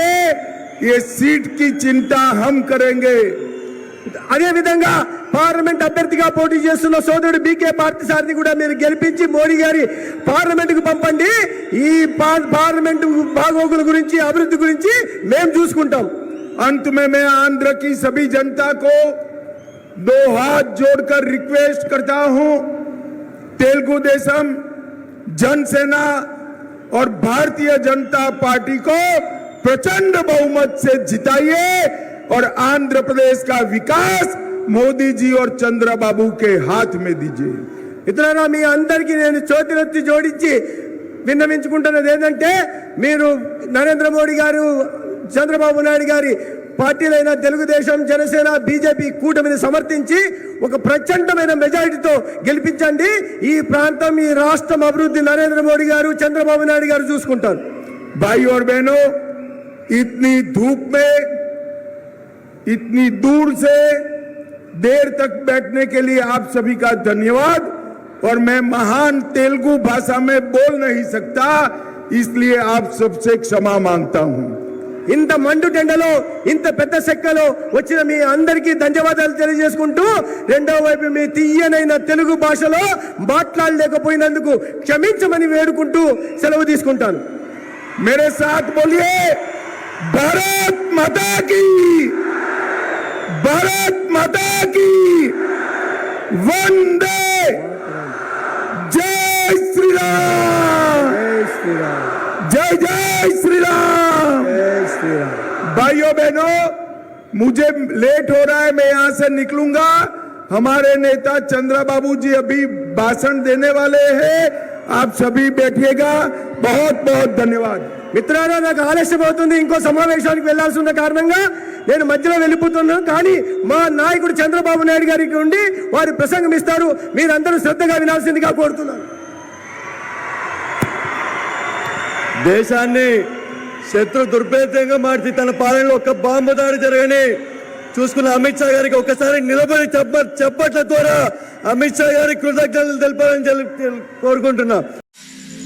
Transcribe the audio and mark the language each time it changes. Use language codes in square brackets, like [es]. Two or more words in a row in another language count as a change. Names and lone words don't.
[hi] ये सीट की चिंता हम करेंगे। [te] అదే విధంగా పార్లమెంట్ అభ్యర్థిగా పోటీ చేస్తున్న సోదరుడు బీకే పార్థసారథి కూడా మీరు గెలిపించి మోడీ గారి పార్లమెంటుకు పంపండి. ఈ పార్లమెంటు బాగోగుల గురించి, అభివృద్ధి గురించి మేము చూసుకుంటాం. [hi] अंत में मैं आंध्र की सभी जनता को 2 हाथ जोड़कर रिक्वेस्ट करता हूं, तेलुगु देशम, जनसेना और भारतीय जनता पार्टी को प्रचंड बहुमत से जिताइए और आंध्र प्रदेश का विकास मोदी जी और चंद्रबाबू के हाथ में दीजिए। [te] ఇతరుల మీ అందరికీ నేను చేతులెత్తి జోడించి విన్నవించుకుంటున్నది ఏంటంటే, మీరు నరేంద్ర మోడీ గారు, చంద్రబాబు నాయుడు గారి పార్టీలైన తెలుగుదేశం, జనసేన, బీజేపీ కూటమిని సమర్థించి ఒక ప్రచండమైన మెజారిటీతో గెలిపించండి. ఈ ప్రాంతం, ఈ రాష్ట్రం అభివృద్ధి నరేంద్ర మోడీ గారు, చంద్రబాబు నాయుడు గారు చూసుకుంటారు. [hi] भाई और बहनों, इतनी धूप में इतनी दूर से देर तक बैठने के लिए आप सभी का धन्यवाद। और मैं महान तेलुगु भाषा में बोल नहीं सकता, इसलिए आप सबसे क्षमा मांगता हूं। [te] ఇంత మండు టెండలో, ఇంత పెద్ద సెక్కలో వచ్చిన మీ అందరికీ ధన్యవాదాలు తెలియజేసుకుంటూ, రెండో వైపు మీ తీయనైన తెలుగు భాషలో మాట్లాడలేకపోయినందుకు క్షమించమని వేడుకుంటూ సెలవు తీసుకుంటాను. [hi] मेरे साथ बोलिए, भारत माता की, भारत माता की, वंदे, जय श्री राम, जय जय श्री राम। भाइयों बहनों, मुझे लेट हो रहा है, मैं यहां से निकलूंगा। हमारे नेता चंद्रबाबू जी अभी भाषण देने वाले हैं, आप सभी बैठिएगा। बहुत बहुत धन्यवाद। [te] మిత్రులారా, నాకు ఆలస్యం అవుతుంది, ఇంకో సమావేశానికి వెళ్లాల్సి ఉన్న కారణంగా నేను మధ్యలో వెళ్ళిపోతున్నాను. కానీ మా నాయకుడు చంద్రబాబు నాయుడు గారికి ఉండి వారి ప్రసంగం ఇస్తారు, మీరందరూ శ్రద్ధగా వినాల్సిందిగా కోరుతున్నాను. దేశాన్ని శత్రు దుర్భేద్యంగా మార్చి తన పాలనలో ఒక బాంబు దాడి జరగని చూసుకున్న అమిత్ షా గారికి ఒకసారి నిలబడి చప్పట్ల ద్వారా అమిత్ షా గారికి కృతజ్ఞతలు తెలపాలని కోరుకుంటున్నా.